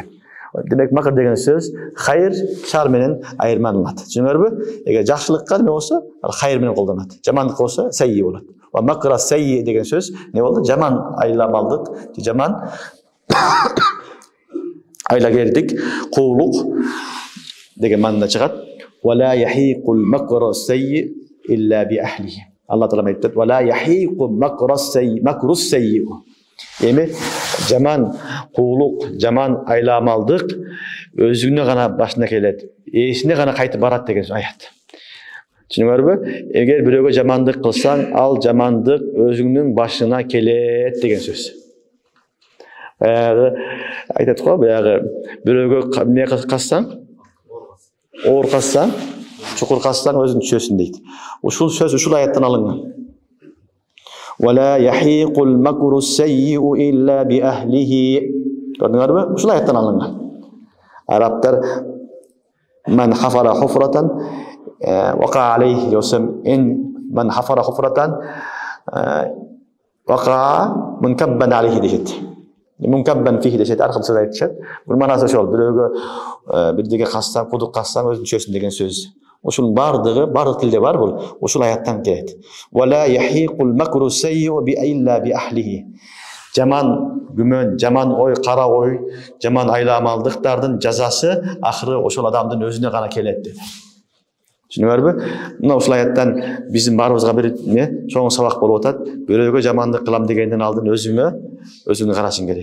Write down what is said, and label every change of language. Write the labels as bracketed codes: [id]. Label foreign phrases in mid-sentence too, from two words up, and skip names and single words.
[ky] Демек макр деген сөз хайр шар менен айырмаланат. Түшүнүңөрбү? Эгер жакшылыкка не болсо, хайр менен колдонулат. Жамандык болсо сайи болот. Ва макра сайи деген сөз не болду? Жаман айламалдык, жаман айлагердик, куулук деген маанада чыгат. [ar] ولا يحيق المكر السيئ إلا بأهله. Алла Таала айтты: "ولا يحيق المكر السيئ." [ky] Эми жаман куулук, жаман айламалдык өзүнө гана башына келет, эсине гана кайтып барат деген аят. Түшүнүңөрбү? Эгер бирөөгө жамандык кылсаң, ал жамандык өзүңнүн башына келет деген сөз. Айтат го, бирөөгө эмне кылсаң, оор кылсаң, чукур кылсаң өзүң түшөсүң дейт. Ушул сөз ушул аяттан алынган. [ar] ولا يحيق المكر السيء إلا بأهله. [ky] Көрдүңөрбү? Ушул аяттан алынган. Арабтар [ar] "من حفر حفرة وقع عليه يسام إن من حفر حفرة وقع منكبا عليه" dешет. منكبا فيه [ky] дешет. Аркы сөз айтышат. Бул манасы ошол. Бирөөгө бирдеге кассаң, кудук кассаң өзүң түшөсүң деген сөз. Ушул бардык тилде бар бул. Ушул аяттан келет. [ar] ولا يحيق المكر السيئ ب إلا بأهله. [ky] Жаман күмөн, жаман ой, кара ой, жаман айламалдыктардын жазасы акыры ошол адамдын өзүнө гана келет деди. Түшүнүңөрбү? Мына ушул аяттан биздин баарыбызга бир чоң сабак болуп атат. Бирөөгө жамандык кылам дегенден алдын өзүңө карашың керек.